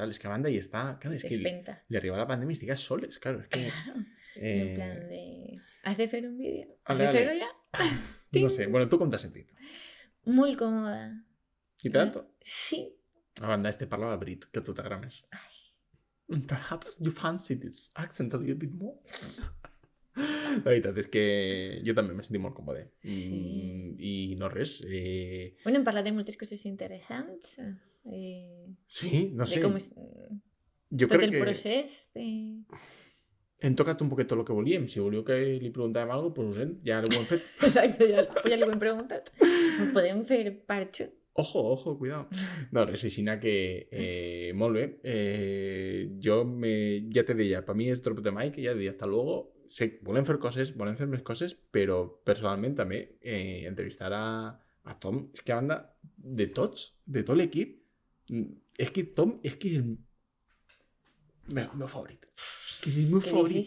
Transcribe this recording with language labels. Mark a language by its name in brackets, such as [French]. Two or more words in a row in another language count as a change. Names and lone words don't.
[Catalan] És que a banda i està... Clar, és que despenta. li arriba la pandèmia i estigues soles, claro, és que... Claro. [Spanish] En plan de... [Catalan] ¿Has de fer un vídeo? ¿Has Ale, de ale. fer-ho ja? No sé, bueno, tu com t'has sentit? Molt còmoda. I tant? Sí. A banda, este parlava brit, que a tu t'agrada més. [English] Perhaps you fancy this accent a little bit more. [Catalan] La veritat és que jo també m'he sentit molt còmode. Sí. I no res. Bueno, hem parlat de moltes coses interessants. Sí, no sé. De com és Jo tot crec el que procés. De... hem tocat un poquet tot el que volíem. Si volíeu que li preguntàvem alguna cosa, pues ho sent, ja ho hem fet. Exacte, ja li ho hem preguntat. Podem fer part 2. [Spanish] Ojo, cuidado. [Catalan] No, res, així que molt bé. Ja te deia, per mi és [English] drop the mic, [Catalan] ja deia, [Spanish] hasta luego. [Catalan] Sé, volem fer més coses, però personalment també entrevistar a Tom, és que a banda de tots, de tot l'equip, és que Tom és que és el meu favorit. És que és el meu Que favorit.